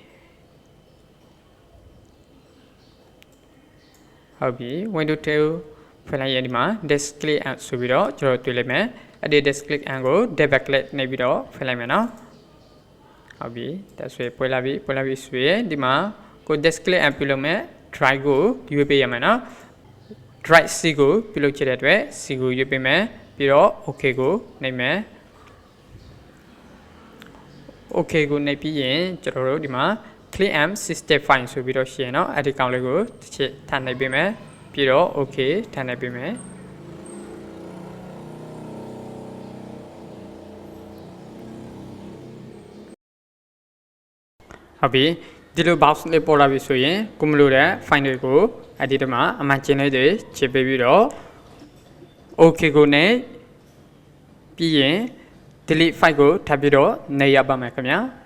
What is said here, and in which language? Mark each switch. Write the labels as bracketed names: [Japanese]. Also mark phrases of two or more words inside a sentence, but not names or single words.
[Burmese] ဟုတ်ပြီ Windows 2ဖွင့်လိုက်ရင်ဒီမှာ [English] Desktop App [Burmese] ဆိုပြီးတော့ကျွန်တော်တွေ့လိမ့်မယ်အဲ့ဒီ [English] Desktop App [Burmese] ကို [English] double click [Burmese] နှိပ်ပြီးတော့ဖွင့်လိုက်မယ်နော်ဟုတ်ပြီဒါဆိုရင်ပွင့်လာပြီဆိုရင်ဒီမှာကို [English] Desktop App [Burmese] ပြုလုပ်မယ် drive ကိုရွေးပေးရမယ်နော် drive C ကိုပြုလုပ်ချင်တဲ့အတွက် C ကိုရွေးပေးမယ်ပြီးတော့ OK ကိုနှိပ်မယ် OK ကိုနှိပ်ပြီးရင်ကျွန်တော်တို့ဒီမှာ [English] clean amp system file [Burmese] ဆိုပြီးတော့ရှိရင်เนาะအဲ့ဒီကောင်လေးကိုတစ်ချက်ထပ်နှိပ်ပေးမယ်ပြီးတော့ okay ထပ်နှိပ်ပေးမယ် ဟုတ်ပြီဒီလို box လေးပေါ်လာပြီဆိုရင်ကိုမလို့တဲ့ file တွေကိုအဲ့ဒီတမှာအမှန်ကျင်းလေးတွေခြေပေးပြီးတော့ okay ကိုနှိပ်ပြီးရင် [English] delete file [Burmese] ကိုထပ်ပြီးတော့နှိပ်ရပါမယ်ခင်ဗျာ